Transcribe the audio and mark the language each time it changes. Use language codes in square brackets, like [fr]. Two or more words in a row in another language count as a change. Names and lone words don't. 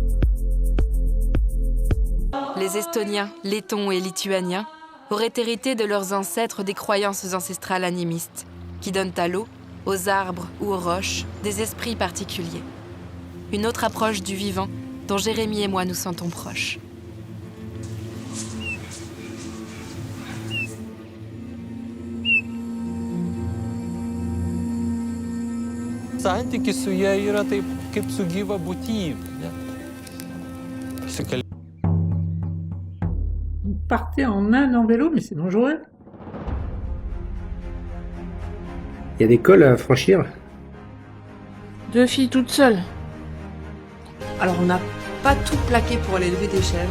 [fr] Les Estoniens, Lettons et Lituaniens auraient hérité de leurs ancêtres des croyances ancestrales animistes, qui donnent à l'eau, aux arbres ou aux roches des esprits particuliers. Une autre approche du vivant dont Jérémy et moi nous sentons proches. [lt] Santykis su ja yra taip kaip su gyva būtybe. [fr] Vous partez en Inde en vélo, mais c'est dangereux. Il y a des cols à franchir. 2 filles toutes seules. Alors on n'a pas tout plaqué pour aller lever des chèvres.